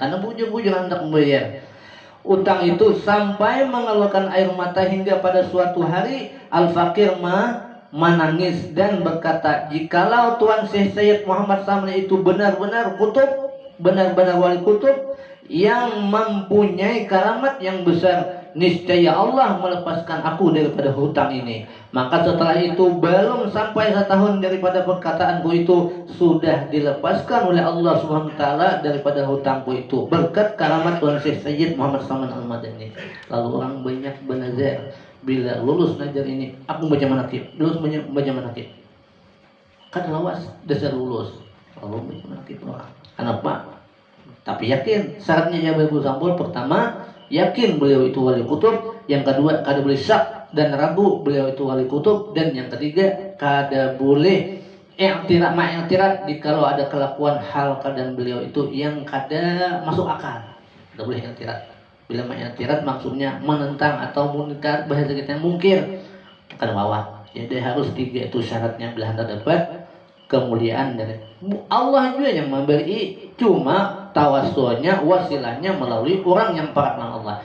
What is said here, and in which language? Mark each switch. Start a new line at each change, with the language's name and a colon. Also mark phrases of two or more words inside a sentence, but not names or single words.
Indonesian: Karena bujur-bujur hendak membayar utang itu sampai mengeluarkan air mata hingga pada suatu hari al-fakir menangis dan berkata, jikalau Tuan Syekh Sayyid Muhammad Samli itu benar-benar kutub, benar-benar wali kutub yang mempunyai karamat yang besar, niscaya Allah melepaskan aku daripada hutang ini. Maka setelah itu belum sampai setahun daripada perkataanku itu sudah dilepaskan oleh Allah
Arabic: سبحانه وتعالى
Indonesian: daripada hutangku itu berkat karamat Tuan Syekh Sayyid Muhammad Saman Al-Madani.
Banjar: Lalu orang banyak bernazar, bila lulus najar ini aku baca manakib, lulus baca manakib. Kan lawas dasar lulus.
Indonesian: Lalu baca manakib orang. Kenapa? Tapi yakin syaratnya yang bersampul.
Banjar: Pertama, yakin beliau itu wali kutub. Yang kedua, kada boleh syak dan ragu beliau itu wali kutub. Dan yang ketiga, kada boleh i'tirat kalau ada kelakuan hal keadaan beliau itu yang kada masuk akal. Kada boleh i'tirat. Bila i'tirat maksudnya menentang atau mungkar, bahasa kita mungkir, kada bawah.
Indonesian: Jadi harus tiga itu syaratnya bila Anda dapat kemuliaan dari Allah juga yang memberi, cuma tawassulnya wasilahnya melalui orang yang para Allah.